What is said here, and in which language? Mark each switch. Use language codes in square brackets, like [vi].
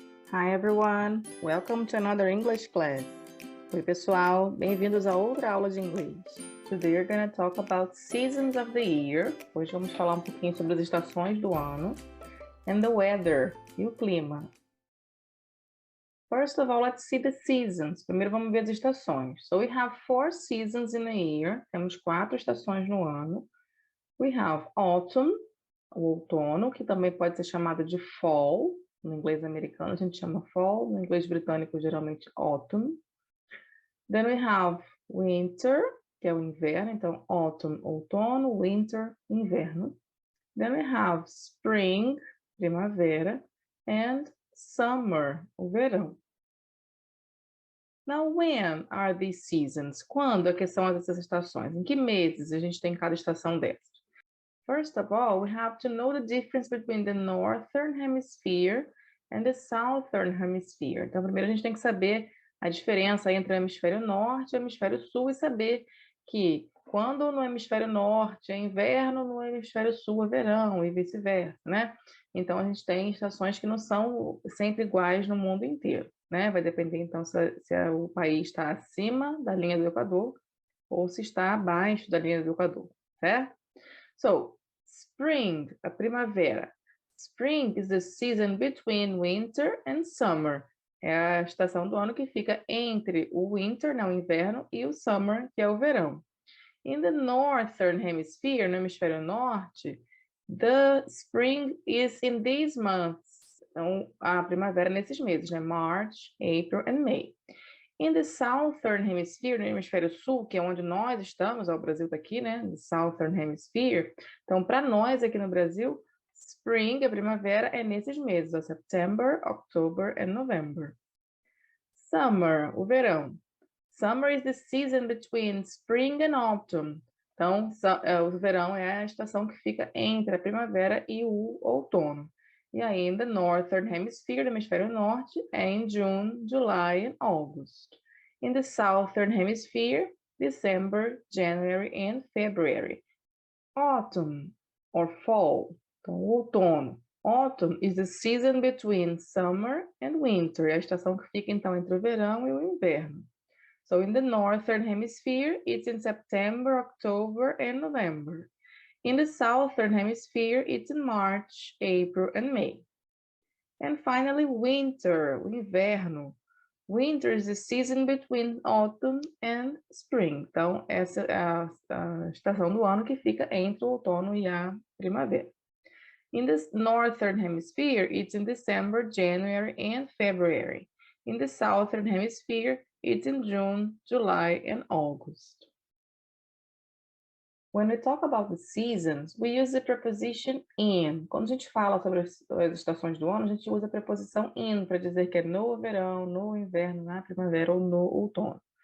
[en] Hi everyone, welcome to another English class. [pt] Oi pessoal, bem-vindos a outra aula de inglês. [en] Today we're going to talk about seasons of the year. [pt] Hoje vamos falar um pouquinho sobre as estações do ano. [en] And the weather, [pt] e o clima. [en] First of all, let's see the seasons. [pt] Primeiro vamos ver as estações. [en] So we have 4 seasons in a year. [pt] Temos 4 estações no ano. [en] We have autumn, [pt] o outono, que também pode ser chamado de fall. No inglês americano a gente chama fall, no inglês britânico geralmente autumn. [en] Then we have winter, [pt] que é o inverno, então autumn, outono, winter, inverno. [en] Then we have spring, primavera, and summer, [pt] o verão. [en] Now, when are these seasons? [pt] Quando é que são essas estações? Em que meses a gente tem cada estação dessas? [en] First of all, we have to know the difference between the Northern Hemisphere and the Southern Hemisphere. [pt] Então, primeiro a gente tem que saber a diferença entre o hemisfério norte e o hemisfério sul e saber que quando no hemisfério norte é inverno, no hemisfério sul é verão e vice-versa, né? Então, a gente tem estações que não são sempre iguais no mundo inteiro, né? Vai depender, então, se o país está acima da linha do Equador ou se está abaixo da linha do Equador, certo? [en] So, spring, [pt] a primavera. [en] Spring is the season between winter and summer. [pt] É a estação do ano que fica entre o winter, o inverno, e o summer, que é o verão. [en] In the northern hemisphere, [pt] no hemisfério norte, [en] the spring is in these months. [pt] Então, a primavera nesses meses, né? [en] March, April and May. In the Southern Hemisphere, [pt] no hemisfério sul, que é onde nós estamos, o Brasil está aqui, né? [en] The Southern Hemisphere. [pt] Então, para nós aqui no Brasil, Spring, a primavera, é nesses meses, ó, [en] September, October and November. Summer, o verão. Summer is the season between spring and autumn. [pt] Então, o verão é a estação que fica entre a primavera e o outono. E aí, [en] in the Northern Hemisphere, [pt] no hemisfério norte, é em [en] June, July and August. In the Southern Hemisphere, December, January and February. Autumn, or fall, [pt] então outono. [en] Autumn is the season between summer and winter, [pt] é a estação que fica então entre o verão e o inverno. [en] So in the Northern Hemisphere, it's in September, October and November. In the Southern Hemisphere, it's in March, April and May. And finally, winter, [pt] o inverno. [en] Winter is the season between autumn and spring. [pt] Então, essa é a estação do ano que fica entre o outono e a primavera. [en] In the Northern Hemisphere, it's in December, January and February. In the Southern Hemisphere, it's in June, July and August. When we talk about the seasons, we use the preposition in. [pt] Quando a gente fala sobre as estações do ano, a gente usa a preposição in para dizer que é no verão, no inverno, na primavera ou no outono.